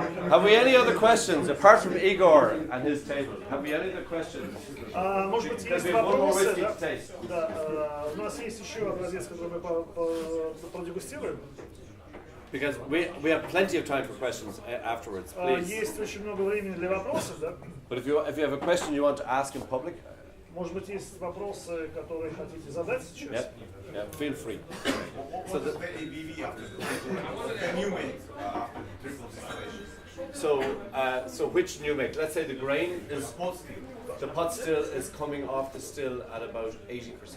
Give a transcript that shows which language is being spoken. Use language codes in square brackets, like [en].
[en] Have we any other questions apart from Igor and his table? Have we any other questions? [ru] Может быть, есть вопросы, да? У нас есть еще образец, который мы продегустируем. [en] Because we have plenty of time for questions afterwards, please. [ru] Есть очень много времени для вопросов, да? [en] But if you have a question you want to ask in public, [ru] может быть, есть вопросы, которые хотите задать сейчас? [en] Yeah, feel free. What is the ABV after the new make after triple distillation? So which new make? Let's say the grain is the pot still is coming off the still at about 80%.